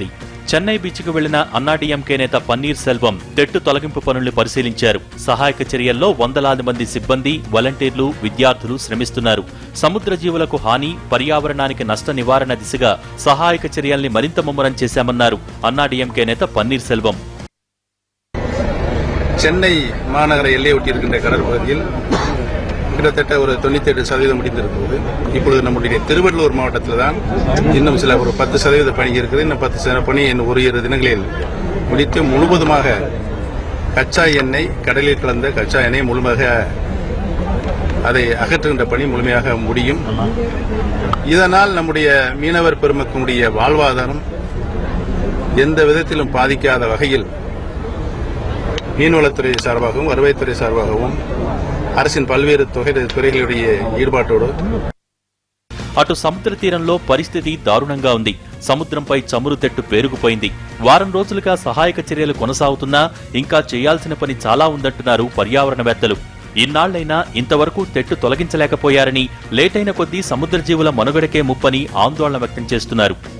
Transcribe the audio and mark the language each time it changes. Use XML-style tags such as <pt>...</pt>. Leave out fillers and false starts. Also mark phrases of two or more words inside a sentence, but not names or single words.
<te>చెన్నై బీచ్కు వెళ్లిన అన్నాడీఎంకే నేత పన్నీర్ సెల్వం తెట్టు తొలగింపు పనుల్ని పరిశీలించారు. సహాయక చర్యల్లో వందలాది మంది సిబ్బంది, వాలంటీర్లు, విద్యార్థులు శ్రమిస్తున్నారు. సముద్ర జీవులకు హాని, పర్యావరణానికి నష్ట నివారణ దిశగా సహాయక చర్యల్ని మరింత ముమ్మరం చేశామన్నారు అన్నాడీఎంకే నేత పన్నీర్ సెల్వం.</te> <ta>சென்னை மாநகர எல்லை ஒட்டி இருக்கின்ற கடற்பகுதியில் கிட்டத்தட்ட ஒரு 98% முடிந்திருக்கிறது. இப்பொழுது நம்முடைய திருவள்ளூர் மாவட்டத்தில் தான் இன்னும் சில ஒரு 10% பணி இருக்குது. இன்னும் 10% பணி இன்னும் ஒரு 2 தினங்களில் முடித்து முழுவதுமாக கச்சா எண்ணெய், கடலில் கலந்த கச்சா எண்ணெய் முழுமையாக அதை அகற்றுகின்ற பணி முழுமையாக முடியும். இதனால் நம்முடைய மீனவர் பெருமக்களுடைய வாழ்வாதாரம் எந்த விதத்திலும் பாதிக்காத வகையில் மீன்வளத்துறை சார்பாகவும் வருவாய்த்துறை சார்பாகவும் அரசின் பல்வேறு துறைகளுடைய ఈడుబాటోడు.</ta> <te>అటు సముద్ర తీరంలో పరిస్థితి దారుణంగా ఉంది. సముద్రంపై చమురు తెట్టు పేరుకుపోయింది. వారం రోజులుగా సహాయక చర్యలు కొనసాగుతున్నా ఇంకా చేయాల్సిన పని చాలా ఉందంటున్నారు పర్యావరణవేత్తలు. ఇన్నాళ్లైనా ఇంతవరకు తెట్టు తొలగించలేకపోయారని, లేటైన కొద్దీ సముద్ర జీవుల మనుగడకే ముప్పని ఆందోళన వ్యక్తం చేస్తున్నారు.</te>